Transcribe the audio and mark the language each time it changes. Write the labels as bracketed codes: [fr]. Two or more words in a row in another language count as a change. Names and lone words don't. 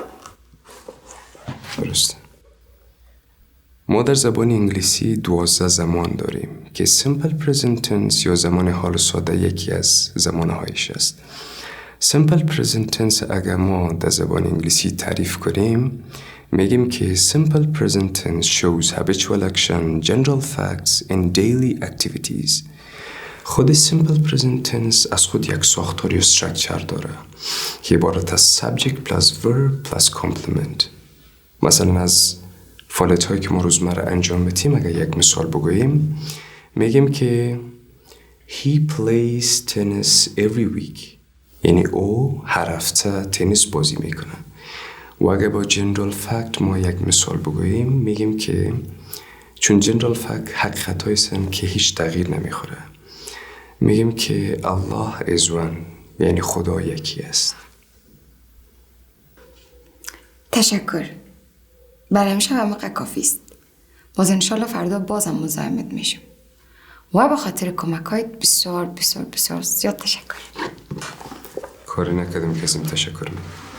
[fa] درسته. ما در زبان انگلیسی 12 زمان داریم که [en] simple present tense [fa] یا زمان حال ساده یکی از زمانهایش است. [en] simple present tense [fa] اگر ما در زبان انگلیسی تعریف کنیم میگیم که [en] simple present tense shows habitual action, general facts and daily activities. [fa] خود [en] simple present tense [fa] از خود یک ساختار یا structure داره که عبارت از [en] subject plus verb plus complement. [fa] مثلا از فعالیت هایی که ما روزمره انجام بدیم اگر یک مثال بگوییم میگیم که [en] He plays tennis every week. [fa] یعنی او هر هفته تنیس بازی میکنه. و اگر با [en] general fact [fa] ما یک مثال بگوییم میگیم که چون [en] general fact [fa] حقیقت هایستن که هیچ تغییر نمیخوره. میگیم که [en] Allah is one. [fa] یعنی خدا یکی است. تشکر. برای امشب عمقه کافی است. باز انشالله فردا بازم مزاحمت میشم. و به خاطر کمکایت بسیار بسیار بسیار زیاد تشکر. کاری نکردم که ازم تشکر میکنم.